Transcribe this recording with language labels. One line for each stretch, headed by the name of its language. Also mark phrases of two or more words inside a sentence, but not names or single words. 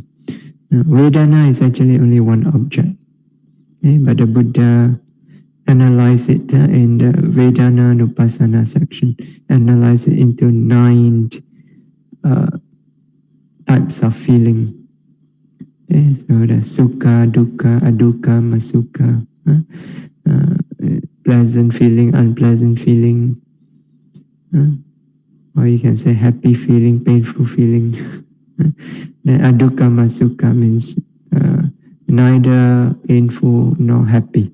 English: Vedana is actually only one object, but the Buddha analyzed it in the Vedana-nupassana section, analyzed it into 9 types of feeling.
Pali: So the sukha, dukkha, adukkha, masukha,
English: pleasant feeling, unpleasant feeling, or you can say happy feeling, painful feeling. Then
Pali: adukkha, masukha
English: means neither painful nor happy.